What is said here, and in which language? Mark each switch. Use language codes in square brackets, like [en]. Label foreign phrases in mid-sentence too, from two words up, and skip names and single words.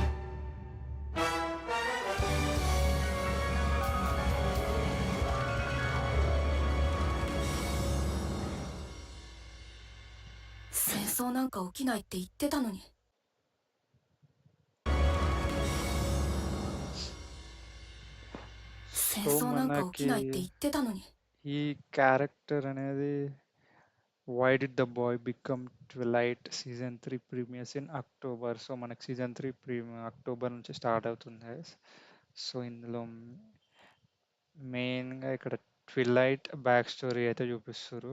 [ja] 戦争なんか起きないって言ってたのに。戦 [te] సో [ja] 争なんか起きないって言 [te] మనకి [ja] ってたのに。 [te] ఈ క్యారెక్టర్ అనేది [en] why did the boy become Twilight season 3 premieres in October. [te] సో మనకి [en] season 3 October [te] నుంచి స్టార్ట్ అవుతుంది. సో ఇందులో మెయిన్గా ఇక్కడ ట్విలైట్ [en] back story [te] అయితే చూపిస్తారు.